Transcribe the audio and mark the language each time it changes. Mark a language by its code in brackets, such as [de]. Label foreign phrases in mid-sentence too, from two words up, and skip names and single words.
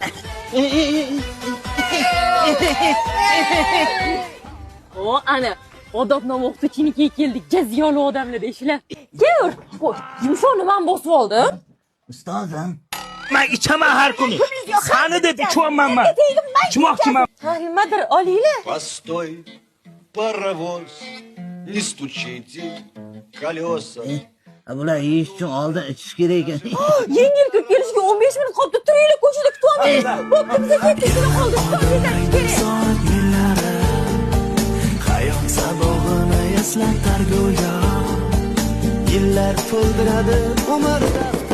[uz] O ana odobnoma o'qituvchinikiga keldik. Jaziyoli odamlar ishlar. Kel, qo'y. Yumshoqni men bosib oldim. Ustozim. Men ichaman har kuni. Sani deb ichmayman men. Ichmoqchiman. Ha, nimadir olinglar. [ru] Постой, паровоz, не стучите колеса. [uz] Bular yeyish uchun oldin ichish kerak ekan. Yengil ko'p kelishiga 15 minut qoldi. Turinglar ko'chada kutyapmiz. Bo'pti, biza ketdik, qoldi. Hayot sabog'ini eslatar go'yo. Yillar to'ldiradi umrda.